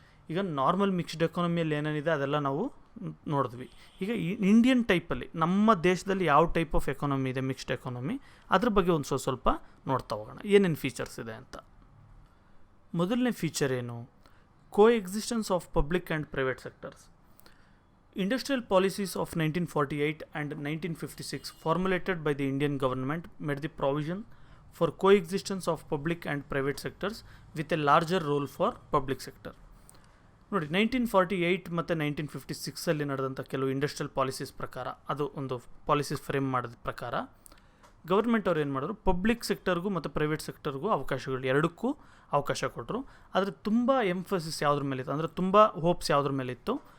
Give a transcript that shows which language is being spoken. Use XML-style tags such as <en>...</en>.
<kn>ಈಗ normal mixed ಎಕಾನಮಿಯಲ್ಲಿ ಏನೇನಿದೆ ಅದೆಲ್ಲ ನಾವು ನೋಡಿದ್ವಿ. ಈಗ ಇಂಡಿಯನ್ ಟೈಪಲ್ಲಿ ನಮ್ಮ ದೇಶದಲ್ಲಿ ಯಾವ ಟೈಪ್ ಆಫ್ ಎಕಾನಮಿ ಇದೆ ಮಿಕ್ಸ್ಡ್ ಎಕಾನಮಿ, ಅದ್ರ ಬಗ್ಗೆ ಒಂದು ಸ್ವಲ್ಪ ನೋಡ್ತಾ ಹೋಗೋಣ ಏನೇನು ಫೀಚರ್ಸ್ ಇದೆ ಅಂತ. ಮೊದಲನೇ ಫೀಚರ್ ಏನು?</kn> <en>Coexistence of public and private sectors. Industrial policies of 1948 and 1956 formulated by the Indian government made the provision for coexistence of public and private sectors with a larger role for public sector.</en> <kn>ನೋಡಿ, 1948 ಮತ್ತು 1956 ನಡೆದಂಥ ಕೆಲವು industrial policies ಪ್ರಕಾರ, ಅದು ಒಂದು policies frame ಮಾಡಿದ ಪ್ರಕಾರ government ಅವ್ರು ಏನು ಮಾಡಿದ್ರು, ಪಬ್ಲಿಕ್ ಸೆಕ್ಟರ್ಗೂ ಮತ್ತು ಪ್ರೈವೇಟ್ ಸೆಕ್ಟರ್ಗೂ ಅವಕಾಶಗಳು ಎರಡಕ್ಕೂ ಅವಕಾಶ ಕೊಟ್ಟರು. ಆದರೆ ತುಂಬ ಎಂಫಸಿಸ್ ಯಾವುದ್ರ ಮೇಲೆ ಇತ್ತು ಅಂದರೆ ತುಂಬ ಹೋಪ್ಸ್ ಯಾವುದ್ರ ಮೇಲೆ ಇತ್ತು?</kn>